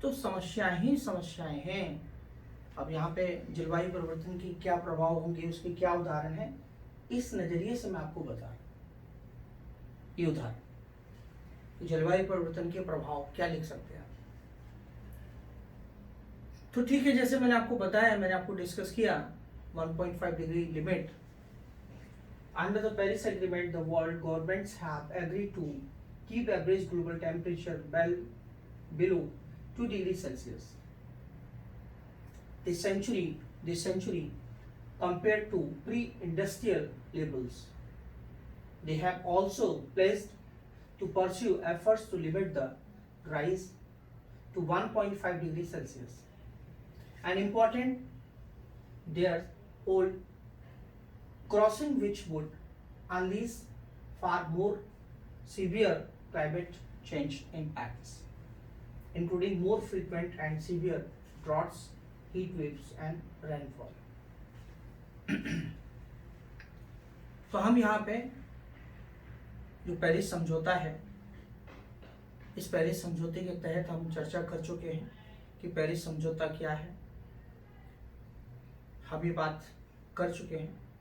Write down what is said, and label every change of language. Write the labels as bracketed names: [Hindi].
[Hindi] तो समस्याएं ही समस्याएं हैं। अब यहाँ पे जलवायु परिवर्तन की क्या प्रभाव होंगे, उसके क्या उदाहरण हैं, इस नजरिए से मैं आपको बता रहा हूं। ये उदाहरण जलवायु परिवर्तन के प्रभाव क्या लिख सकते हैं आप। तो ठीक है, जैसे मैंने आपको बताया, मैंने आपको डिस्कस किया 1.5 degree limit. [English] Under the Paris Agreement, the world governments have agreed to keep average global temperature below 2 degrees Celsius this century compared to pre-industrial levels. They have also pledged to pursue efforts to limit the rise to 1.5 degrees Celsius. And important, their whole crossing which would unleash far more severe climate change impacts, including more frequent and severe droughts, heat waves and rainfall. [Hindi] तो हम यहाँ पे जो Paris समझौता है, इस Paris समझौते के तहत हम चर्चा कर चुके हैं कि पेरिस समझौता क्या है, हम ये बात कर चुके हैं।